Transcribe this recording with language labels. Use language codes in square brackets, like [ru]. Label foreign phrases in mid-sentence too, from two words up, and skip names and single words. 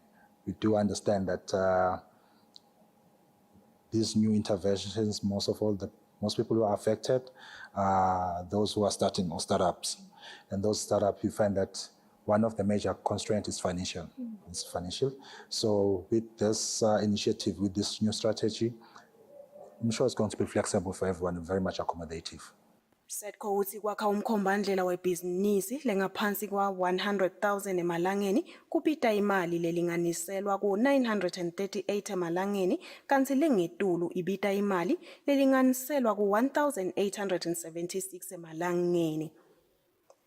[en] We do understand that these new interventions, most people who are affected are those who are starting or startups. And those startups, you find that one of the major constraints is financial. It's financial. So with this initiative, with this new strategy, I'm sure it's going to be flexible for everyone and very much accommodative. [ss] SEDCO uthi kwakha umkhombandlela webhizinisi lengaphansi kwa 100,000 emalangeni kupita imali lelinganiselwa ku 938 emalangeni kanti lengetulu ibita imali lelinganiselwa ku 1,876 emalangeni.